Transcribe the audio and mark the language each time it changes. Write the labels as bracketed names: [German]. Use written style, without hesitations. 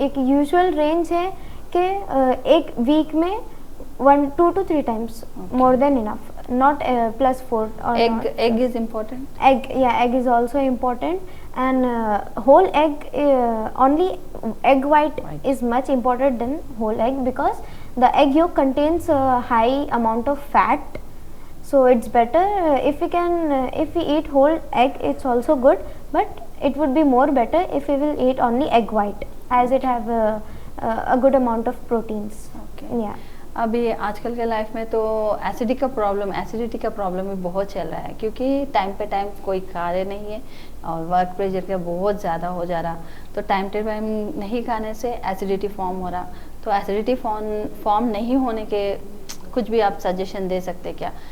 [Hindi] एक usual range है कि एक वीक में 1 2 [English] to 3 times, more than enough, not +4 or egg is important. Egg is also important, and whole egg, only egg white is much important than whole egg, because the egg yolk contains a high amount of fat, so it's better if we eat whole egg, it's also good, but it would be more better if we will eat only egg white, as it have a good amount of proteins. [Hindi] अभी आजकल के life में तो acidity का problem भी बहुत चल रहा है, क्योंकि टाइम पे टाइम कोई कार्य नहीं है और वर्क प्रेशर का बहुत ज़्यादा हो जा रहा, तो टाइम टू टाइम नहीं खाने से एसिडिटी फॉर्म हो रहा। तो एसिडिटी फॉर्म नहीं होने के कुछ भी आप सजेशन दे सकते क्या?